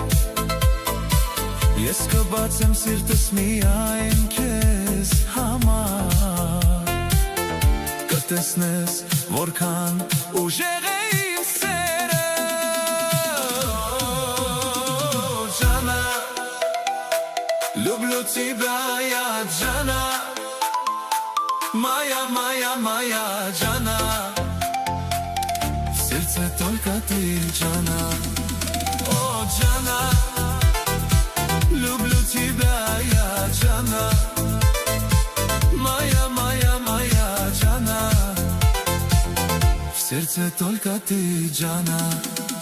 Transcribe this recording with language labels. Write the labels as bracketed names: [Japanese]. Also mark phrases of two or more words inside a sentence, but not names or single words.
[Armenian] Ես կբացեմ սիրտս միայն քեզ համար Կտեսնես որքան ուժեղ է իմ սերը [Russian] Ջանա Люблю тебя я Ջանա Моя, моя, моя Ջանա В сердце только ты Ջանա О, Ջանա Люблю тебя я Ջանա Моя, моя, моя Ջանա В сердце только ты Ջանա